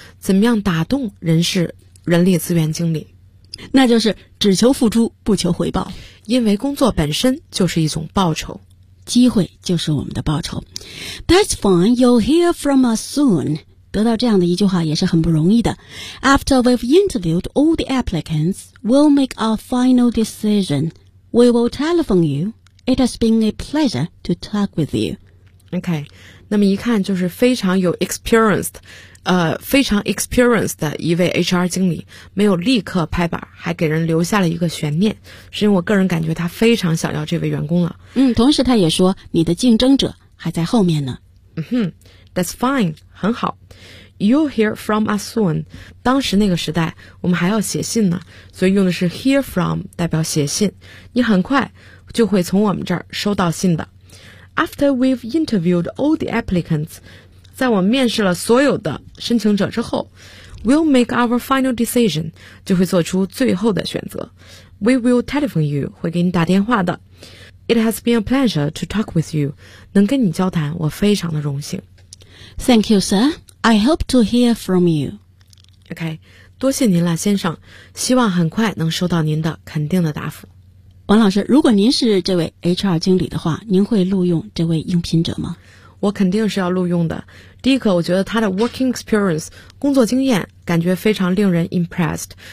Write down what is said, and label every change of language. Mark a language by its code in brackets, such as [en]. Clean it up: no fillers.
[zh] 怎么样打动人事人力资源经理？那就是只求付出不求回报，因为工作本身就是一种报酬，机会就是我们的报酬。 [en] That's fine, you'll hear from us soon. [zh] 得到这样的一句话也是很不容易的。 [en] After we've interviewed all the applicants, we'll make our final decision. We will telephone you. It has been a pleasure to talk with you. [zh] OK, 那么一看就是非常有 experienced非常 experienced 的一位 HR 经理，没有立刻拍板，还给人留下了一个悬念，是因为我个人感觉他非常想要这位员工了。嗯，同时他也说你的竞争者还在后面呢。 [en] 嗯哼 ，That's fine， [zh] 很好。 [en] You'll hear from us soon。 [zh] 当时那个时代，我们还要写信呢，所以用的是 hear from 代表写信。你很快就会从我们这儿收到信的。 [en] After we've interviewed all the applicants。 [zh] 在我面试了所有的申请者之后 [en] We'll make our final decision [zh] 就会做出最后的选择 [en] We will telephone you [zh] 会给你打电话的 [en] It has been a pleasure to talk with you [zh] 能跟你交谈我非常的荣幸 [en] Thank you sir I hope to hear from you [zh] OK 多谢您了先生希望很快能收到您的肯定的答复王老师如果您是这位 HR 经理的话您会录用这位应聘者吗我肯定是要录用的。第一个，我觉得他的 [en] working experience [zh] 工作经验感觉非常令人 impressed。